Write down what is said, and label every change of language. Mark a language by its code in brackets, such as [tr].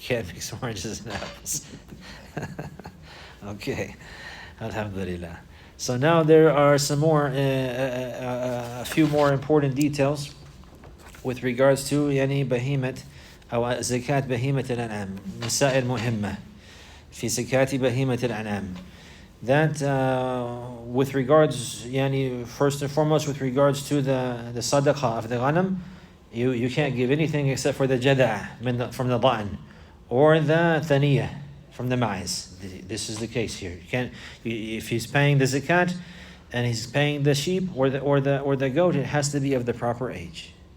[en] Can't mix oranges and apples. Okay, alhamdulillah. So now there are some more, a few more important details with regards to [ar] يعني بهيمة أو زكاة بهيمة الأنعام. مسائل مهمة في زكاة بهيمة الأنعام. [en] That with regards, يعني first and foremost with regards to the sadaqah of the ghanam, you can't give anything except for the jada'a from the dha'n, or the thaniyah from the ma'iz. This is the case here. You can't, if he's paying the zakat and he's paying the sheep or the goat, it has to be of the proper age.